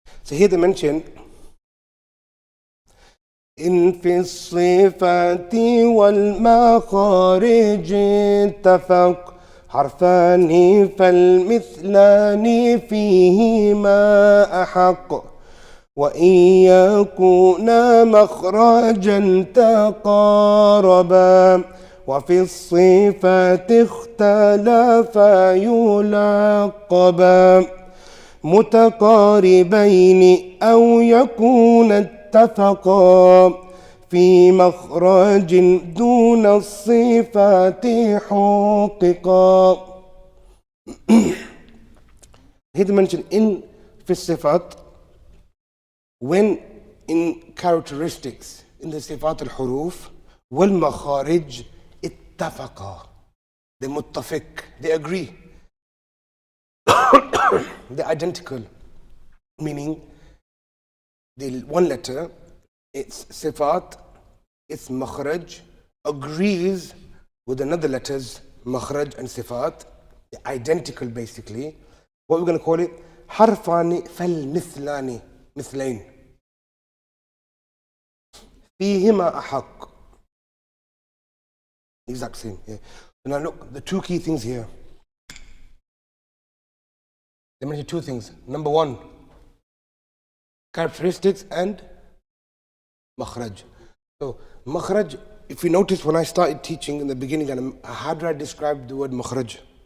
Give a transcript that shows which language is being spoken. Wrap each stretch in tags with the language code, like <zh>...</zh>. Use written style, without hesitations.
<en>here they mention</en> <ar>إن في الصفات والمخارج اتفق حرفان فالمثلان فيهما أحق وإن يكونا مخرجا تقاربا وفي الصفات اختلفا يلقبا متقاربين أو يكون اتفقا في مخرج دون الصفات حققا.</ar> <en>He mentioned in</en> <ar>في الصفات,</ar> <en>when in characteristics in the</en> <ar>صفات الحروف والمخارج اتفقا,</ar> <en>they</en> <ar>متفق,</ar> <en>they agree, they're identical, meaning the one letter, its sifat, its makhraj agrees with another letter's makhraj and sifat, they're identical basically. What we're going to call it?</en> <ar>حرفان فالمثلان, مثلين فيهما أحق,</ar> <en>exact same. Yeah. Now look, the two key things here. They mention two things. Number one, characteristics and makhraj. So makhraj, if you notice when I started teaching in the beginning, how do I describe the word makhraj?</en>